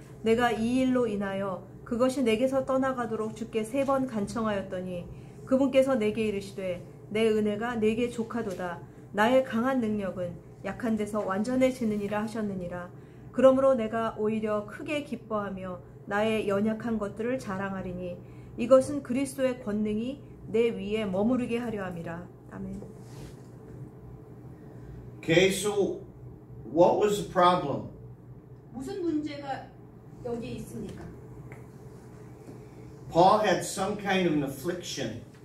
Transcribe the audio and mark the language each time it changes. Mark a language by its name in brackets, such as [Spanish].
[Korean] 내가 이 일로 인하여 그것이 내게서 떠나가도록 주께 3번 간청하였더니 그분께서 내게 이르시되 내 은혜가 내게 족하도다. 나의 강한 능력은 약한 데서 완전해지느니라 하셨느니라. 그러므로 내가 오히려 크게 기뻐하며 나의 연약한 것들을 자랑하리니 이것은 그리스도의 권능이 내 위에 머무르게 하려 함이라. 아멘. [English] Okay, so what was the problem? [Korean] 무슨 문제가 여기 있습니까? [English] Paul had some kind of an affliction.